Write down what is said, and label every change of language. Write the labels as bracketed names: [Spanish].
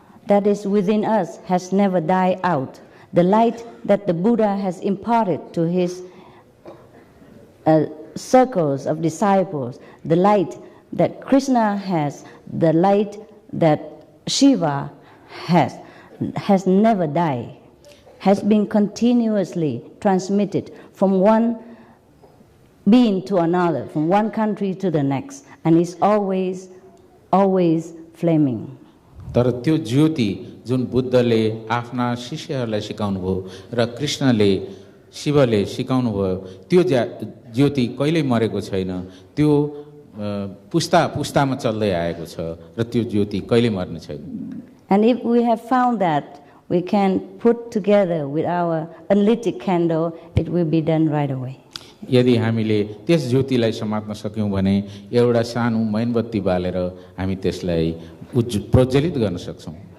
[English] that is within us has never died out. The light that the Buddha has imparted to his circles of disciples, the light that Krishna has, the light that Shiva has never died, has been continuously transmitted from one being to another, from one country to the next, and is always, always flaming. [Nepali] तर त्यो ज्योति जुन बुद्धले आफ्ना शिष्यहरूलाई सिकाउनु भयो र कृष्णले शिवले सिकाउनु भयो, त्यो ज्योति कहिल्यै मरेको छैन, त्यो पुस्ता पुस्तामा चल्दै आएको छ र त्यो ज्योति कहिल्यै मर्ने छैन. [English] And if we have found that, we can put together with our unlit candle, it will be done right away. [Nepali] यदि हामीले त्यस ज्योतिलाई समात्न सक्यौं भने एउटा सानो मैनबत्ती बालेर हामी त्यसलाई प्रज्वलित गर्न सक्छौं.